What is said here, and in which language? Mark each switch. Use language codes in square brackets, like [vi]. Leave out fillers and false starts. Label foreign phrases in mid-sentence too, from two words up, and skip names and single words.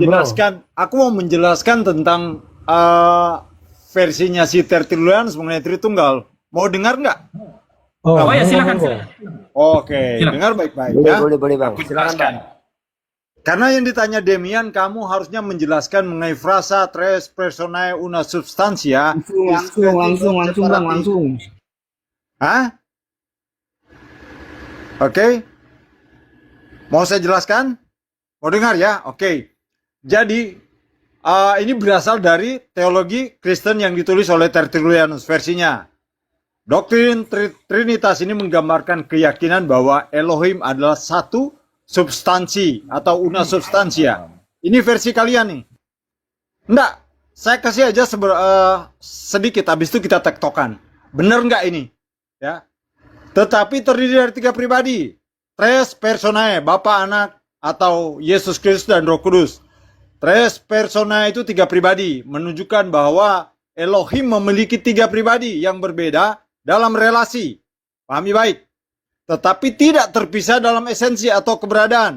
[id] Aku mau menjelaskan tentang versinya si Tertullianus mengenai Tritunggal. Mau dengar nggak? Oh ya, silakan. Oke, dengar baik-baik ya. Boleh Bang. Silakan. Karena yang ditanya Demian, kamu harusnya menjelaskan mengenai frasa [la] tres personae una substantia. [id] Langsung. Hah? Oke. Mau saya jelaskan? Mau dengar ya? Oke. Jadi, ini berasal dari teologi Kristen yang ditulis oleh Tertullianus versinya. Doktrin Trinitas ini menggambarkan keyakinan bahwa Elohim adalah satu substansi atau [la] una substantia. [id] Ini versi kalian nih. Enggak, saya kasih aja sedikit, habis itu kita tektokan. Bener nggak ini? Ya. Tetapi terdiri dari 3 pribadi. [la] Tres personae, [id] Bapa, Anak, atau Yesus Kristus dan Roh Kudus. [la] Tres persona [id] itu 3 pribadi, menunjukkan bahwa Elohim memiliki 3 pribadi yang berbeda dalam relasi. Pahami baik. Tetapi tidak terpisah dalam esensi atau keberadaan.